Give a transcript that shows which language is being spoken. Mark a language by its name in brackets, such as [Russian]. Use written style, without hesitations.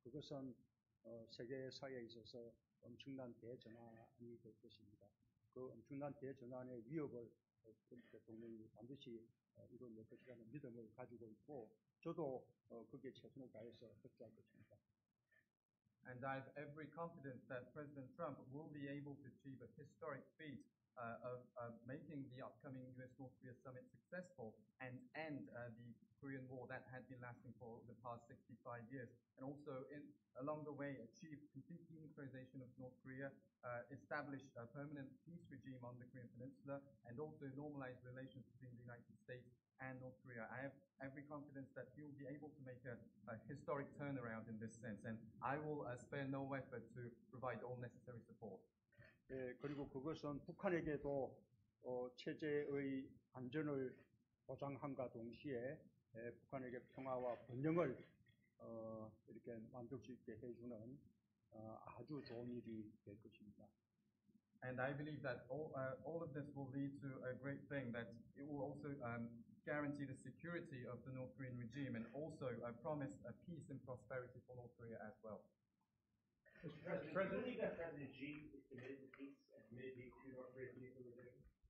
[Korean] 그것은 세계사에 있어서 엄청난 대전환이 될 것입니다. 그 엄청난 대전환의 위협을 트럼프 대통령이 반드시 이뤄낼 것이라는 믿음을 가지고 있고 저도 거기에 최선을 다해서 협조할 것입니다. [English] And I have every confidence that President Trump will be able to achieve a historic feat of making the upcoming U.S.-North Korea summit successful and end the Korean War that had been lasting for the past 65 years, and also along the way achieve complete denuclearization of North Korea, establish a permanent peace regime on the Korean Peninsula, and also normalize relations between the United States and North Korea. I have every confidence that he will be able to make a historic turnaround in this sense, and I will spare no effort to provide all necessary support. [Korean] 그리고 그것은 북한에게도 체제의 안전을 보장함과 동시에 북한에게 평화와 번영을 이렇게 만들 수 있게 해주는 아주 좋은 일이 될 것입니다. [English] And I believe that all of this will lead to a great thing, that it will also guarantee the security of the North Korean regime and also promise a peace and prosperity for North Korea as well. Mr. President, do you believe that President Xi is committed to peace and committed to North Korea's denuclearization?